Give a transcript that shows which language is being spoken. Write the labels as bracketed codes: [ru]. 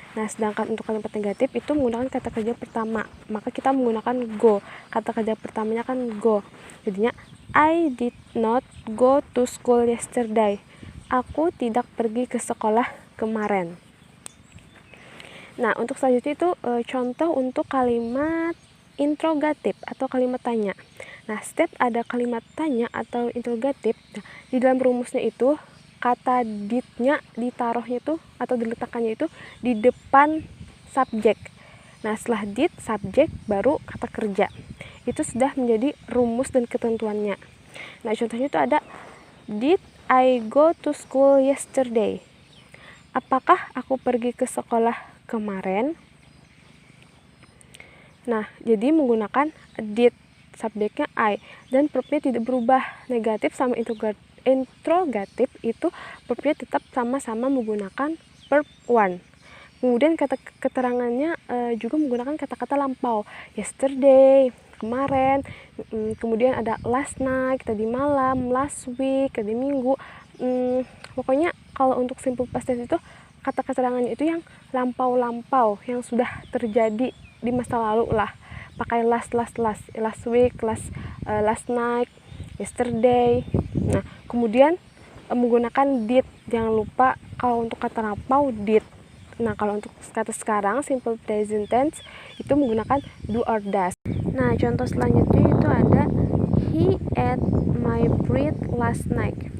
[id] Nah, sedangkan untuk kalimat negatif itu menggunakan kata kerja pertama, maka kita menggunakan go. Kata kerja pertamanya kan go. Jadinya [en] I did not go to school yesterday. [id] Aku tidak pergi ke sekolah kemarin. Nah, untuk selanjutnya itu contoh untuk kalimat interrogatif atau kalimat tanya. Nah, setiap ada kalimat tanya atau interrogatif, di dalam rumusnya itu kata did-nya ditaruhnya itu atau diletakkannya itu di depan subjek. Nah, setelah did, subjek, baru kata kerja. Itu sudah menjadi rumus dan ketentuannya. Nah, contohnya itu ada [en] did I go to school yesterday? [id] Apakah aku pergi ke sekolah kemarin? Nah, jadi menggunakan did, subjeknya I, dan verbnya tidak berubah. Negatif sama interrogatif itu verbnya tetap sama-sama menggunakan verb one. Kemudian kata keterangannya juga menggunakan kata-kata lampau. Yesterday, kemarin. Kemudian ada last night, tadi malam, last week, tadi minggu. Pokoknya kalau untuk simple past tense itu kata keterangannya itu yang lampau-lampau, yang sudah terjadi di masa lalu lah. Pakai last week, last night, yesterday. Nah, kemudian menggunakan did. Jangan lupa kalau untuk kata lampau did. Nah, kalau untuk kata sekarang simple present tense itu menggunakan do or does. Nah, contoh selanjutnya itu ada [en] he ate my bread last night.